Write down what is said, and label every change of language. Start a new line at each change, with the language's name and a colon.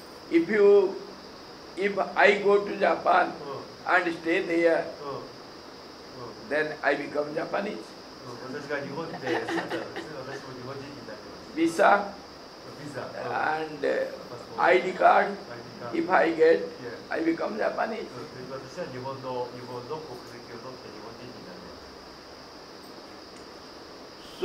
English: So, if I go to Japan and stay there, then I become Japanese.
Japanese: 私が日本で住んだらですね、私も日本人になります。
English: Visa
Japanese: ビザ、
English: and ID card, if I get, I become Japanese.
Japanese: 私は日本の国籍を取って日本人になります。